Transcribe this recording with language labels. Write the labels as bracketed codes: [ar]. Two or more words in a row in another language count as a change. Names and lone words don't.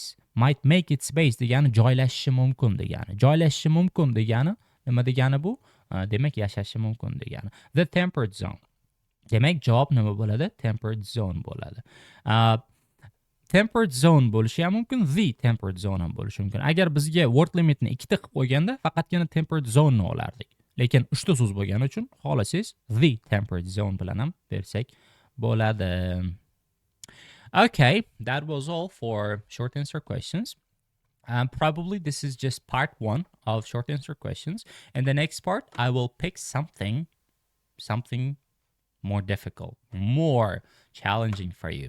[en] Might make its base [uz] degani joylashishi mumkin degani. Joylashishi mumkin degani nima degani bu? demak yashashi mumkin degani. [en] The temperate zone. [uz] Demak javob nima bo'ladi? [en] Temperate zone [uz] bo'ladi. [en] Temperate zone [uz] bo'lishi ham mumkin, [en] the temperate zone [uz] ham bo'lishi mumkin. Agar bizga [en] word limitni [uz] ikkita qilib qo'yganda faqatgina [en] temperate zone [uz] ni olardik. Lekin uchta so'z bo'lgani uchun xohlasangiz [en] the temperate zone [uz] bilan ham bersak bo'ladi. [en] Okay, that was all for short answer questions. Probably this is just part 1 of short answer questions. In the next part, I will pick something more difficult, more challenging for you.